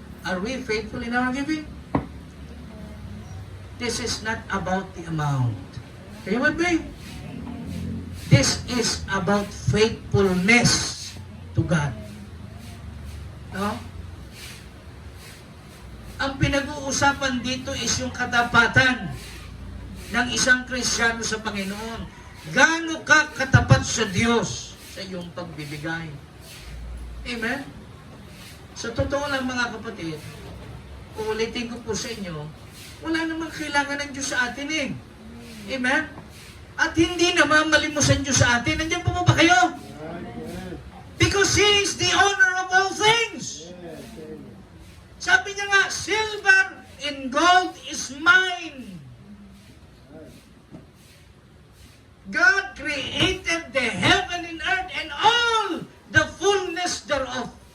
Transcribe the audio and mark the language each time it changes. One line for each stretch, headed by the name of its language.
English: Are we faithful in our giving? This is not about the amount. Are you with me? This is about faithfulness to God. No?
Filipino: Ang pinag-uusapan dito is yung katapatan ng isang Kristiyano sa Panginoon. Gaano ka katapat sa Diyos sa iyong pagbibigay. Amen? Sa totoo lang mga kapatid, uulitin ko po sa inyo, wala namang kailangan ng Diyos sa atin eh. Amen? At hindi naman malimos ang Diyos sa atin. Nandiyan po ba kayo?
English: Because He is the owner of all things.
Filipino: Sabi niya nga,
English: silver and gold is mine. God created the heaven and earth and all the fullness thereof.